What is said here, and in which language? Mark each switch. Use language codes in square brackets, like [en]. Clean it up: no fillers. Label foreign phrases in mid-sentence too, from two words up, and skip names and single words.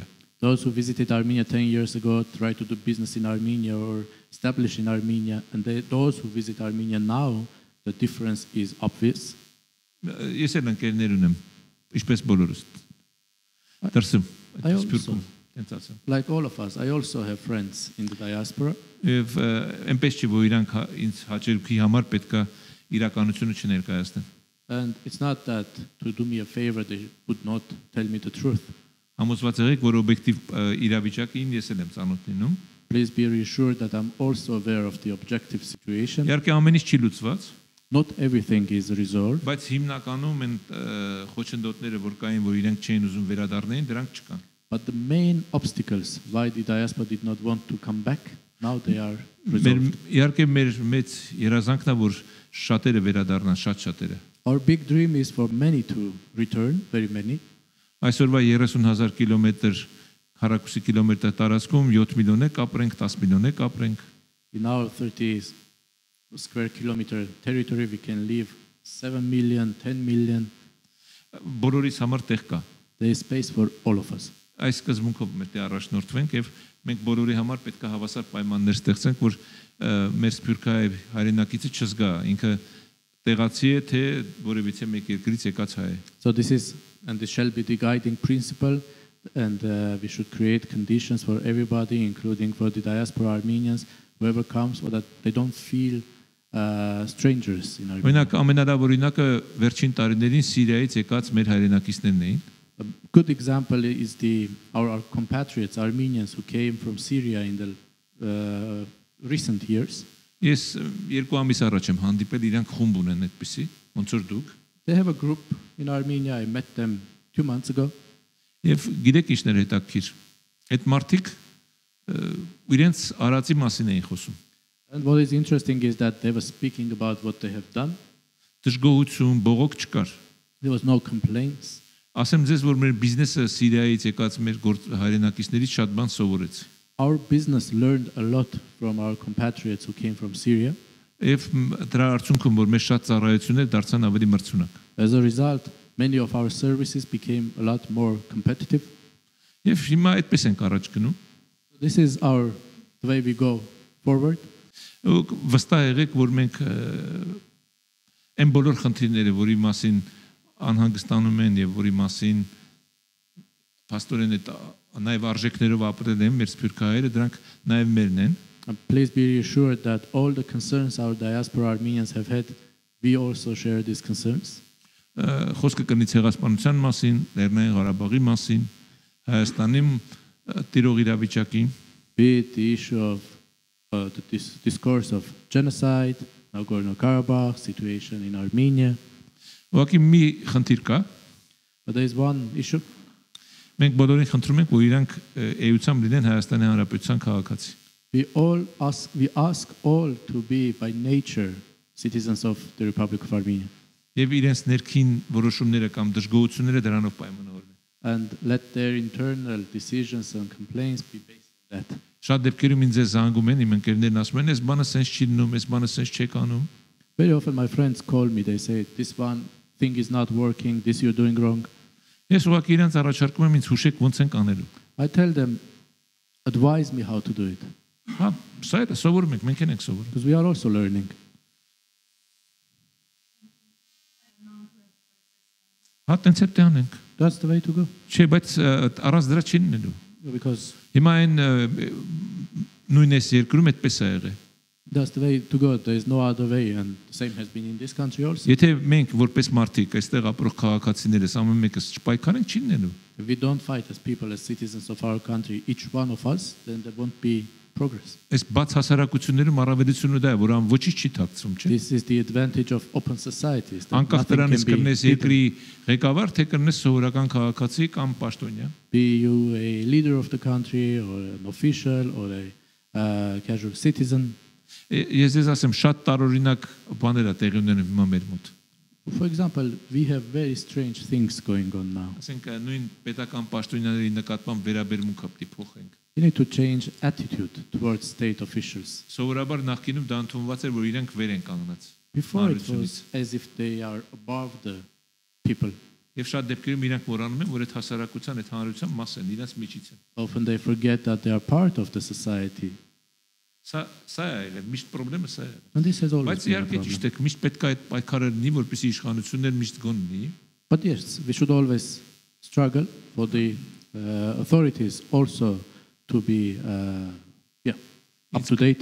[en] Those who visited Armenia 10 years ago tried to do business in Armenia or establish in Armenia, and those who visit Armenia now, the difference is obvious. [hy] Ես էլ ընկերներ ունեմ, ինչպես բոլորս։ Դրսում, այդ սփյուռքում, տենց ասեմ։ [en] Like all of us, I also have friends in the diaspora. [hy] Եվ այնպես չի, որ իրանք ինձ հաճելքի համար պետքա իրականությունը չներկայացնեն։ [en] And it's not that to do me a favor they would not tell me the truth. [hy] Համոզված եղեք, որ օբյեկտիվ իրավիճակին ես էլ եմ ծանոթ լինում։ [en] Please be reassured that I'm also aware of the objective situation. [hy] Իհարկե ամեն ինչ չի լուծված, [en] Not everything is resolved, [hy] բայց հիմնականում են խոչընդոտները, որ կային, որ իրենք չէին ուզում վերադառնային, դրանք չկան։ [en] but the main obstacles why the diaspora did not want to come back, now they are resolved. [hy] Իհարկե մեր մեծ երազանքն է, որ շատերը վերադառնան, շատ շատերը։ [en] Our big dream is for many to return, very many. [hy] Այսօրվա 30,000 կիլոմետր քառակուսի կիլոմետր տարածքում 7 միլիոն է կապրենք, 10 միլիոն է կապրենք։ [en] In our 30 square kilometer territory, we can live 7 million, 10 million. [hy] Բոլորիս համար տեղ կա։ [en] There is space for all of us. [hy] Այս սկզբունքով մենք առաջնորդվենք եւ մենք բոլորի համար պետք է հավասար պայմաններ ստեղծենք, որ մեր սփյուռքահայ հայրենակիցը չզգա, ինքը տեղացի է թե որևիցե մեկ երկրից եկած հայ է։ [en] So this is, and this shall be the guiding principle, and we should create conditions for everybody, including for the diaspora Armenians, whoever comes, so that they don't feel strangers in Armenia. [hy] Օրինակ ամենալավ օրինակը վերջին տարիներին Սիրիայից եկած մեր հայրենակիցներն էին։ [en] A good example is our compatriots, Armenians who came from Syria in the recent years. [hy] Ես 2 ամիս առաջ եմ հանդիպել, իրանք խումբ ունեն այդպիսի, ոնց որ դուք։ [en] They have a group in Armenia. I met them 2 months ago. [hy] Եվ գիտեք ինչներ հետաքրքիր։ Այդ մարդիկ իրենց արածի մասին էին խոսում։ [en] And what is interesting is that they were speaking about what they have done. [hy] Դժգոհություն, բողոք չկար։ [en] There was no complaints. [hy] Ասեմ ձեզ, որ մեր բիզնեսը Սիրիայից եկած մեր հայրենակիցներից շատ բան սովորեց։ [en] Our business learned a lot from our compatriots who came from Syria. [hy] Եվ դրա արդյունքում որ մեր շատ ծառայություններ դարձան ավելի մրցունակ։ [en] As a result, many of our services became a lot more competitive. [hy] Եվ հիմա այդպես ենք առաջ գնում։ [en] This is the way we go forward. [hy] Վստահ եղեք, որ մենք այն բոլոր խնդիրները, որի մասին անհանգստանում են եւ որի մասին պաստորեն այդ նաև արժեքներով ապրել են մեր սփյուռքահայերը, դրանք նաև մերն են։ [en] Please be reassured that all the concerns our diaspora Armenians have had, we also share these concerns. [hy] Խոսքը կնի ցեղասպանության մասին, Լեռնային Ղարաբաղի մասին, Հայաստանի տիրող իրավիճակի, [en] be it the issue of the discourse of genocide, Nagorno-Karabakh, situation in Armenia. [hy] Ուղղակի մի խնդիր կա։ [en] But there is one issue. [hy] Մենք բոլորին խնդրում ենք, որ իրանք էությամբ լինեն Հայաստանի Հանրապետության քաղաքացի։ [en] We ask all to be by nature citizens of the Republic of Armenia. [hy] Եվ իրենց ներքին որոշումները կամ դժգոհությունները դրանով պայմանավորվեն։ [en] And let their internal decisions and complaints be based on that. [hy] Շատ դեպքերում ինձ զանգում են իմ ընկերներն ասում են, «Այս բանը սենց չի լինում, այս բանը սենց չեք անում»։ [en] Very often my friends call me, they say, this one thing is not working, this you're doing wrong. [hy] Ես ուղղակի իրենց առաջարկում եմ ինձ հուշեք ոնց ենք անելու։ [en] I tell them, advise me how to do it. [hy] Հա, սա է, սովորում ենք, մենք ենք սովորում։ [en] Because we are also learning. [hy] Հա, տենց է տանենք։ [en] That's the way to go. [hy] Չէ, բայց առանց դրա չի լինելու։ [en] Because [hy] Հիմա այն նույնս երկրում այդպես է եղել։ [en] that's the way to go. There is no other way, and the same has been in this country also. [hy] Եթե մենք որպես մարդիկ այստեղ ապրող քաղաքացիներս ամեն մեկս չպայքարենք չի լինելու։ [en] If we don't fight as people, as citizens of our country, each one of us, then there won't be progress. [hy] Այս բաց հասարակություններում առավելությունը դա է, որ ան ոչինչ չի թաքցում, չէ՞։ [en] This is the advantage of open societies. that [hy] Անկախ [en] nothing [hy] դրանից [en] can be [hy] կրնես [en] hidden. [hy] երկրի ղեկավար, թե կրնես սովորական քաղաքացի կամ պաշտոնյա։ [en] Be you a leader of the country, or an official, or a casual citizen. [hy] Ես ձեզ ասեմ, շատ տարօրինակ բաներ ա տեղի ունենում հիմա մեր մոտ։ [en] For example, we have very strange things going on now. [hy] Ասենք նույն պետական պաշտոնյաների նկատմամբ վերաբերմունքը պետք է փոխենք։ [en] We need to change attitude towards state officials. [hy] Սովորաբար նախկինում դա ընդունված էր, որ իրենք վեր են կանգնած։ [en] Before it was as if they are above the people. [hy] Եվ շատ դեպքերում իրենք մոռանում են, որ այդ հասարակության, այդ հանրության մաս են, իրենց միջից են։ [en] Often they forget that they are part of the society. [hy] Սա է միշտ խնդրեմը սա է։ [en] And this has always [hy] Բայց [en] been a [hy] իհարկե ճիշտ է, [en] problem. [hy] միշտ պետք է այդ պայքարը լինի, որպեսզի իշխանությունները միշտ գոն լինի։ [en] But yes, we should always struggle for the authorities also to be up to date.